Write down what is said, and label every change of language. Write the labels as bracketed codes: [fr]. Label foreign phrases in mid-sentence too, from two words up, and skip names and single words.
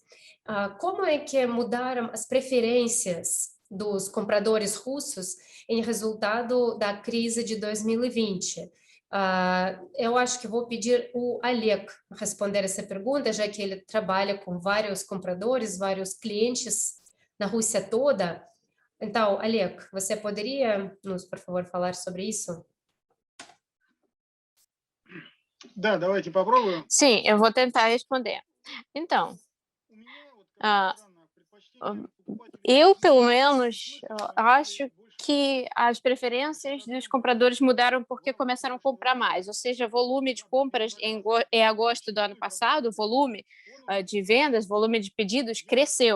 [pt] Como é que mudaram as preferências dos compradores russos em resultado da crise de 2020? Eu acho que vou pedir o Oleg responder essa pergunta, já que ele trabalha com vários compradores, vários clientes na Rússia toda. Então, Oleg, você poderia nos, por favor, falar sobre isso? [ru] Да, давайте попробуем. [pt] Sim, eu vou tentar responder. Então, eu, pelo menos, acho que as preferências dos compradores mudaram porque começaram a comprar mais, ou seja, volume de compras em agosto do ano passado, volume de vendas, volume de pedidos cresceu.